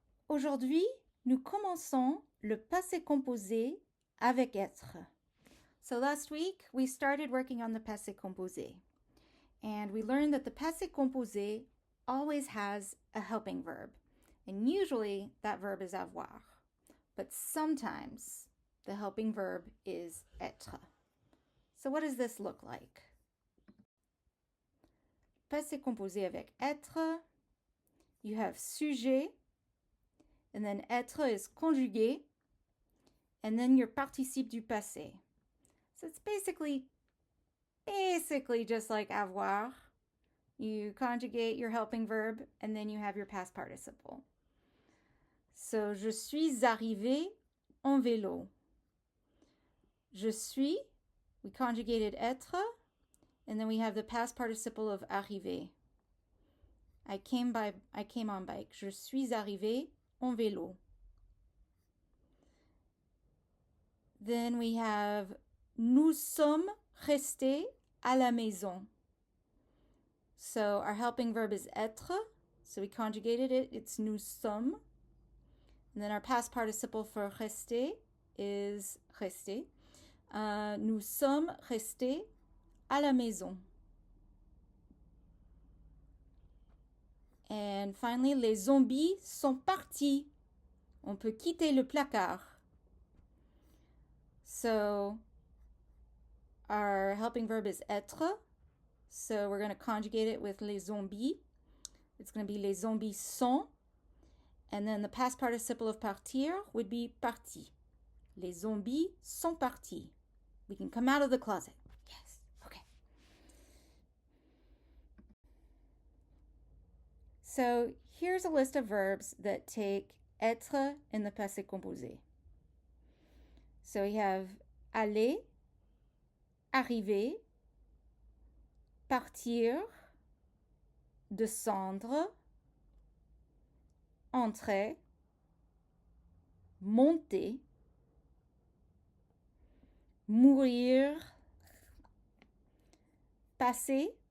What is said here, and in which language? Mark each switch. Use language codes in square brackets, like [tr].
[fr] Aujourd'hui, nous commençons le passé composé avec être. [en] So last week, we started working on the passé composé. And we learned that the passé composé always has a helping verb. And usually that verb is avoir. But sometimes the helping verb is être. So what does this look like? [fr] Passé composé avec être. [en] You have sujet, and then être is conjugué, and then your participe du passé. So it's basically just like avoir. You conjugate your helping verb, and then you have your past participle. [fr] So, je suis arrivé en vélo. Je suis, [en] we conjugated être, and then we have the past participle of arrivé. I came on bike. [fr] Je suis arrivé en vélo. [en] Then we have [fr] nous sommes restés à la maison. [en] So our helping verb is être. So we conjugated it. It's [fr] nous sommes. [en] And then our past participle for rester is rester. [fr] Nous sommes restés à la maison. And finally, les zombies sont partis. On peut quitter le placard. [en] So our helping verb is être. So we're going to conjugate it with les zombies. It's going to be [fr] les zombies sont. [en] And then the past participle of partir would be parti. [fr] Les zombies sont partis. [en] We can come out of the closet. Yes. Okay. So here's a list of verbs that take être in the passé composé. So we have aller, arriver, partir, descendre, entrer, monter, mourir, passer,